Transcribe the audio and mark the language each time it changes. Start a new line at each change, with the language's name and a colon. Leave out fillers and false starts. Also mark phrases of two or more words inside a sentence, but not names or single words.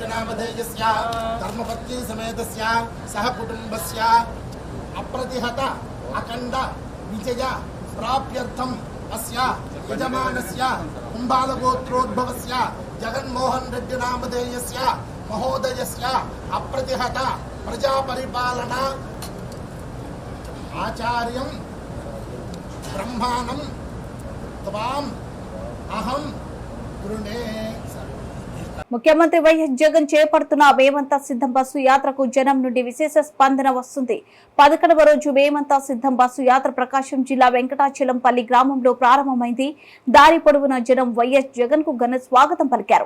Sanskrit: नामधेयस्य धर्मपत्नी समेतस्य सह कुटुम्बस्य अप्रतिहत अखण्ड विजय प्राप्त्यर्थम् अस्य यजमानस्य कुम्भालगोत्रोद्भवस्य जगन्मोहन रेड्डी नामधेयस्य महोदयस्य अप्रतिहत प्रजा परिपालन आचार्यं ब्रह्माणं त्वाम् अहं गृणे.
Telugu: ముఖ్యమంత్రి వైఎస్ జగన్ చేపడుతున్న మేమంతా సిద్ధం బస్సు యాత్రకు జనం నుండి విశేష స్పందన వస్తుంది. 11వ రోజు మేమంతా సిద్ధం బస్సు యాత్ర ప్రకాశం జిల్లా వెంకటాచలంపల్లి గ్రామంలో ప్రారంభమైంది. దారి పొడవున జనం వైఎస్ జగన్ కు ఘన స్వాగతం పలికారు.